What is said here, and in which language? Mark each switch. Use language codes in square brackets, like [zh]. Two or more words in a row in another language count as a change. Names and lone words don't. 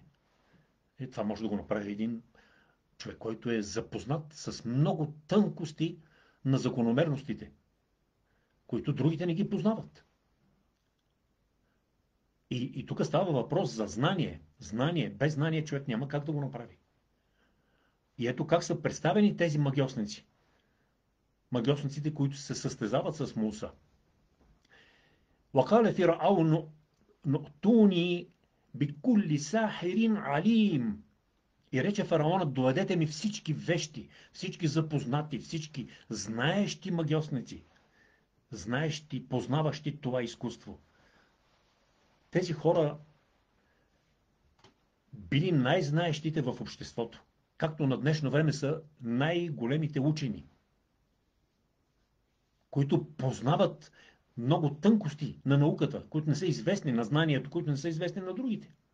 [bg] Това може да го направи един човек, който е запознат с много тънкости на закономерностите, които другите не ги познават. И тук става въпрос за знание. Знание. Без знание човек няма как да го направи. И ето как са представени тези магьосници. Магьосниците, които се състезават с Муса. [ar] وَقَالَ فِرْعَوْنُ نُؤْتُونِي بِكُلِّ سَاحِرٍ عَلِيمٍ. [bg] И рече фараонът: доведете ми всички вещи, всички запознати, всички знаещи магьосници, знаещи, познаващи това изкуство. Тези хора били най-знаещите в обществото, както на днешно време са най-големите учени, които познават много тънкости на науката, които не са известни на знанието, които не са известни на другите.